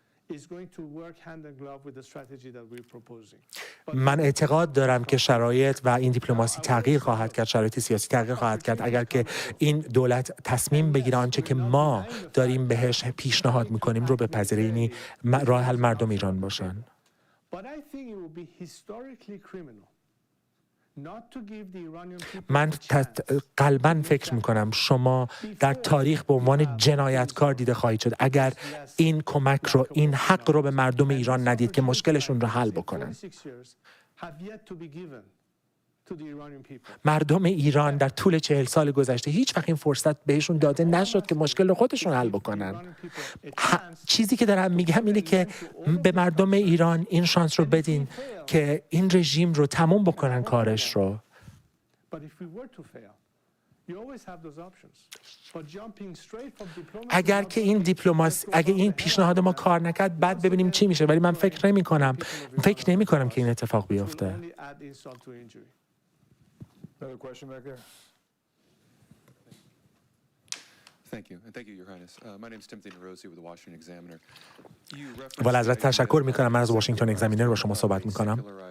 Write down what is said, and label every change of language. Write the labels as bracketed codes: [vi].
[en] is going to work hand in glove with the strategy that we're proposing. [fa] من اعتقاد دارم که شرایط و این دیپلماسی تغییر خواهد کرد، شرایط سیاسی تغییر خواهد کرد اگر که این دولت تصمیم بگیره آنچه که ما داریم بهش پیشنهاد میکنیم رو بپذیره، یعنی راه حل مردم ایران باشن. [en] But I think it would be historically criminal not to give the Iranian people [fa] من [en] a chance. [fa] قلباً فکر میکنم شما در تاریخ به عنوان جنایتکار دیده خواهید شد اگر این کمک رو، این حق رو به مردم ایران ندید که مشکلشون رو حل بکنن. [en] 46 years have yet to be given to the Iranian people. [fa] مردم ایران در طول 40 سال گذشته هیچ وقت این فرصت بهشون داده نشد که مشکل رو خودشون حل بکنن. چیزی که دارم میگم اینه که به مردم ایران این شانس رو بدین که این رژیم رو تموم بکنن کارش رو. [en] But if we were to fail, you always have those options. But jumping straight from diplomacy [fa] اگر که این دیپلماسی، اگه این پیشنهاد ما کار نکرد بعد ببینیم چی میشه، ولی من فکر نمی کنم که این اتفاق [en] will [fa] بیفته. [en] only add insult to injury. Another question back there? Thank you, and thank you, Your Highness. My name is Timothy Nerozzi with the Washington Examiner. [fa] والا ازت تشکر میکنم. من از واشنگتن اگزامینر با شما صحبت میکنم.